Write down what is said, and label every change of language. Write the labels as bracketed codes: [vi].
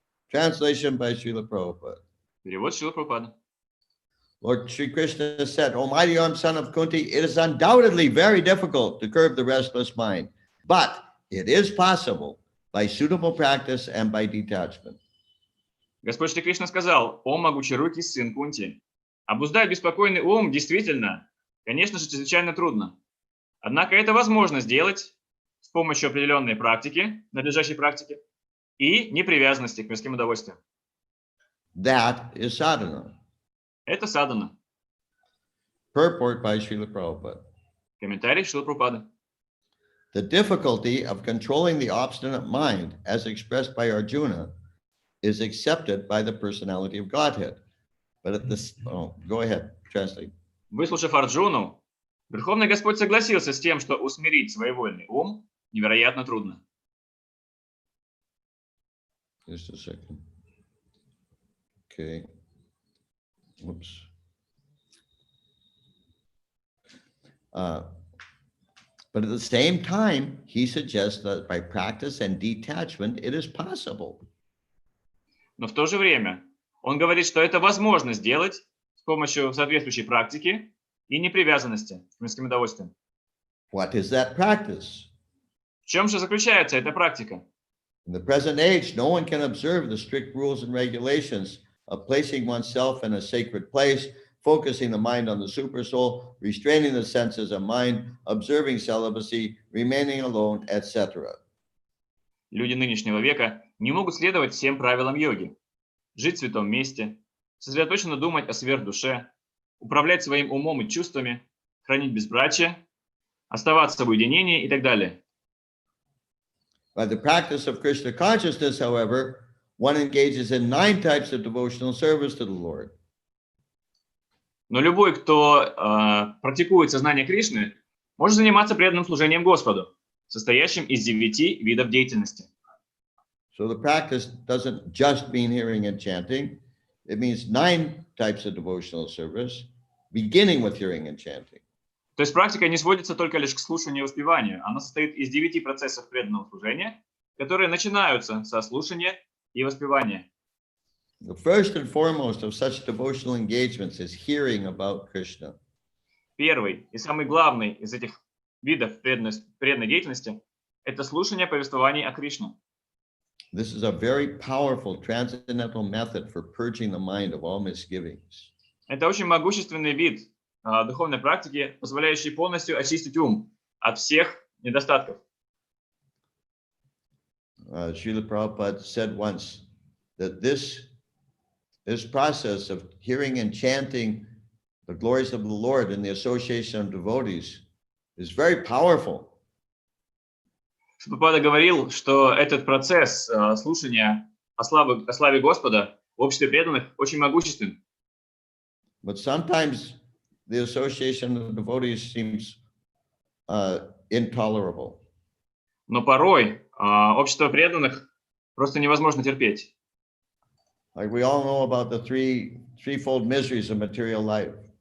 [en] Translation by Srila Prabhupada. [ru] Перевод Шрила Прабхупады. [en] Lord Sri Krishna said, O mighty armed son of Kunti, it is undoubtedly very difficult to curb the restless mind, but it is possible by suitable practice and by detachment. [ru] Господь Шри Кришна сказал, о могучерукий сын Кунти, обуздать беспокойный ум действительно, конечно же, чрезвычайно трудно. Однако это возможно сделать с помощью определенной практики, надлежащей практики, и непривязанности к мирским удовольствиям. [en] That is sadhana. [ru] Это садхана. [en] Purport by Srila Prabhupada. [ru] Комментарий Шрила Прабхупады. [en] The difficulty of controlling the obstinate mind, as expressed by Arjuna, is accepted by the personality of Godhead. But at this, go ahead, translate. [ru] Выслушав Арджуну, Верховный Господь согласился с тем, что усмирить своевольный ум невероятно трудно. [en] Just a second. Okay. Whoops. But at the same time, he suggests that by practice and detachment, it is possible. [ru] Но в то же время он говорит, что это возможно сделать с помощью соответствующей практики и непривязанности к мирским удовольствиям. [en] What is that practice? [ru] В чем же заключается эта практика? [en] In the present age, no one can observe the strict rules and regulations of placing oneself in a sacred place, focusing the mind on the supersoul, restraining the senses of mind, observing celibacy, remaining alone, etc. [ru] Люди нынешнего века не могут следовать всем правилам йоги. Жить в святом месте, сосредоточенно думать о сверхдуше, управлять своим умом и чувствами, хранить безбрачие, оставаться в уединении и так далее. [en] By the practice of Krishna consciousness, however, one engages in 9 types of devotional service to the Lord. [ru] Но любой, кто практикует сознание Кришны, может заниматься преданным служением Господу, состоящим из 9 видов деятельности. [en] So the practice doesn't just mean hearing and chanting. It means 9 types of devotional service, beginning with hearing and chanting. [ru] То есть практика не сводится только лишь к слушанию и воспеванию. Она состоит из 9 процессов преданного служения, которые начинаются со слушания и воспевания. [en] The first and foremost of such devotional engagements is hearing about Krishna. [ru] Первый и самый главный из этих видов преданной деятельности – это слушание повествований о Кришне. [en] This is a very powerful transcendental method for purging the mind of all misgivings. [ru] Это очень могущественный вид духовной практики, позволяющий полностью очистить ум от всех недостатков. [en] Srila Prabhupada said once that this process of hearing and chanting the glories of the Lord in the association of devotees is very powerful. [ru] Прабхупада говорил, что этот процесс слушания о славе Господа в обществе преданных очень могуществен. [en] But sometimes the association of devotees seems intolerable. [ru] Но порой общество преданных просто невозможно терпеть. [en] Like we all know about the threefold miseries of material life.